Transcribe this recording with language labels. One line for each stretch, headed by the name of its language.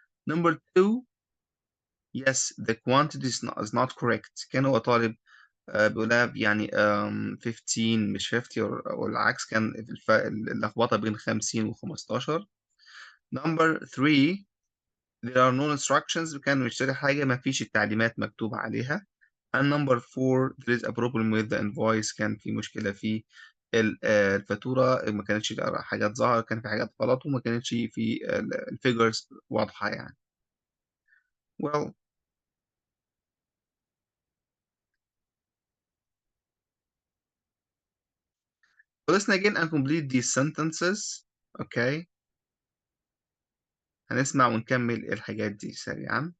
English: Number two, yes, the quantity is not correct.
Arabic: كان هو طالب بيقولها يعني 15 مش 50 والعكس، كان اللخبطة بين 50 و 15.
English: Number three, there are no instructions.
Arabic: كان بيشتري حاجة ما فيش التعليمات مكتوبة عليها.
English: And number four, there is a problem with the invoice.
Arabic: كان في مشكلة في الفاتورة، ما كانتش حاجات ظاهرة، كان في حاجات غلط وما كانتش في الفيجرز واضحة يعني.
English: Well, listen again and complete these sentences. Okay.
Arabic: هنسمع ونكمل الحاجات دي سريعا.